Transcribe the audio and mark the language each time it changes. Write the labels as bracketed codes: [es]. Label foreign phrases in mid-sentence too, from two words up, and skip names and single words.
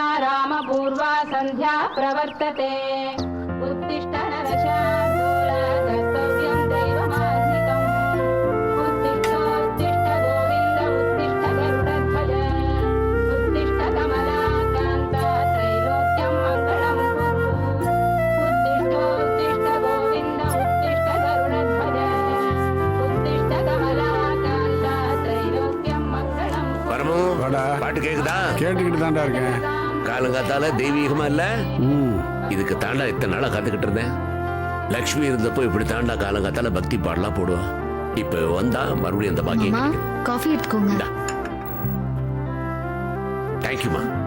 [sa] रामपूर्वा संध्या प्रवर्तते उत्तिष्ठ नरशार्दूल कर्तव्यं दैवमान्धिकम् उत्तिष्ठ गोविन्द उत्तिष्ठ गरुडध्वज उत्तिष्ठ कमलाकान्ता त्रैलोक्यं मङ्गलं कुरु उत्तिष्ठ गोविन्द उत्तिष्ठ गरुडध्वज उत्तिष्ठ कमलाकान्ता त्रैलोक्यं मङ्गलं [ta] வரமோ வாடா. பாட்டு கேக்குதா? கேட்டுக்கிட்டு தான்டா இருக்கேன். காலங்காத்தால தெய்வீகமா இல்ல? இதுக்கு தாண்டா இத்தனை நாளா காத்துக்கிட்டு இருந்தேன். லக்ஷ்மி இருந்தப்போ இப்படி தாண்டா காலங்காத்தால பக்தி பாடலாம் போடுவான். இப்ப வந்தா மறுபடியும் அந்த பாக்கியம் அம்மா, கிடைக்குது. காஃபி எடுத்துக்கோங்க. தேங்க்யூமா.